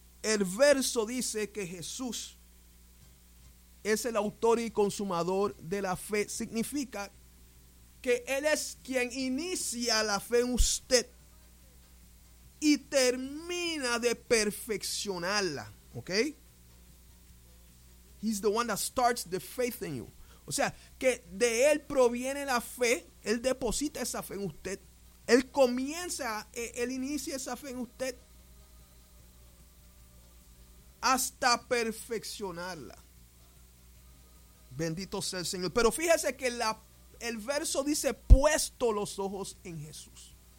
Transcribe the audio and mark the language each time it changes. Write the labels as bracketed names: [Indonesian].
[Spanish] El verso dice que Jesús es el autor y consumador de la fe. Significa que Él es quien inicia la fe en usted y termina de perfeccionarla. ¿Ok? [English] He's the one that starts the faith in you. [Spanish] O sea, que de Él proviene la fe. Él deposita esa fe en usted. Él comienza, Él inicia esa fe en usted hasta perfeccionarla. Bendito sea el Señor. Pero fíjese que el verso dice: puesto los ojos en Jesús.